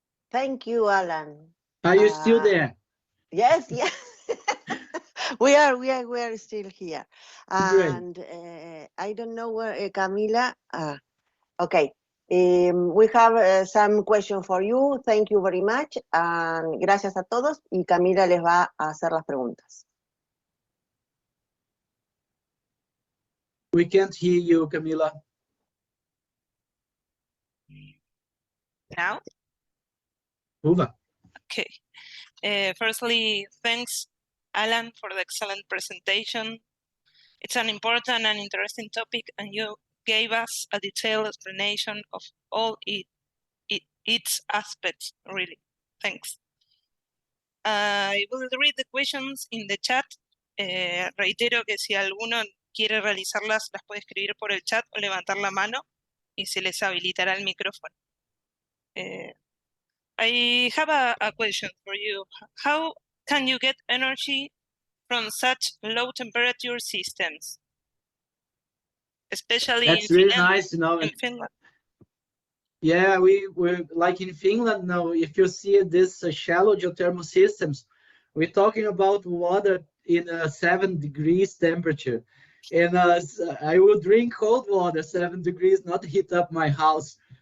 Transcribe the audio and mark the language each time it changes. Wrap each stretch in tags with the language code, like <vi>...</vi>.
<en>Thank you, Alan. Are you still there? Yes, yes. we are still here. And I don't know where Camila. Okay. We have some question for you. Thank you very much. And</en> <es>gracias a todos. Y Camila les va a hacer las preguntas.</es> <en>We can't hear you, Camila. Now? Uva. Okay. Firstly, thanks, Alan, for the excellent presentation. It's an important and interesting topic, and you gave us a detailed explanation of all its aspects, really. Thanks. I will read the questions in the chat.</en> <es>Reitero que si alguno quiere realizarlas, las puede escribir por el chat o levantar la mano y se les habilitará el micrófono.</es> <en>I have a question for you. How can you get energy from such low temperature systems? Especially That's in really Finland, nice to know. In Finland. Yeah, we're like in Finland now. If you see this shallow geothermal systems, we're talking about water in 7 degrees temperature, and I would drink cold water 7 degrees, not heat up my house.</en>